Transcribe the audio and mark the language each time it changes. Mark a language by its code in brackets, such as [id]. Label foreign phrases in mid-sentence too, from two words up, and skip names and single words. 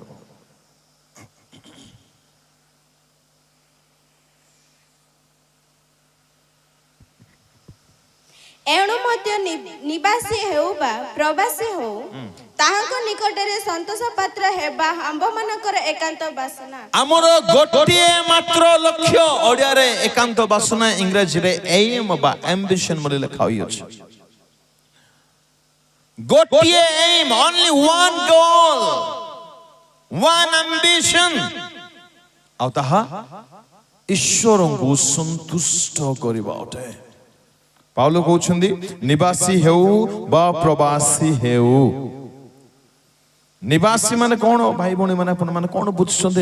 [or] ଏଣୁ ମଧ୍ୟ ନିବାସୀ ହେଉ ବା ପ୍ରବାସୀ ହେଉ, ତାହାଙ୍କ ନିକଟରେ ସନ୍ତୋଷ ପାତ୍ର ହେବା ଆମ୍ଭମାନଙ୍କର ଏକାନ୍ତ ବାସନା। ଆମର ଗୋଟିଏ ମାତ୍ର ଲକ୍ଷ୍ୟ, ଓଡ଼ିଆରେ ଏକାନ୍ତ ବାସନା, ଇଂରାଜୀରେ ଏମ୍ ବା ଆମ୍ବିଶନ ବୋଲି ଲେଖା ହୋଇଅଛି। ଗୋଟିଏ ଏମ୍, [en] only one goal, one ambition, [or] ଆଉ ତାହା ଈଶ୍ୱରଙ୍କୁ ସନ୍ତୁଷ୍ଟ କରିବା ଅଟେ। ପାଉଲ କହୁଛନ୍ତି, ନିବାସୀ ହେଉ ବା ପ୍ରବାସୀ ହେଉ। ନିବାସୀ ମାନେ କ'ଣ ଭାଇ ଭଉଣୀ ମାନେ, ଆପଣ ମାନେ କ'ଣ ବୁଝୁଛନ୍ତି?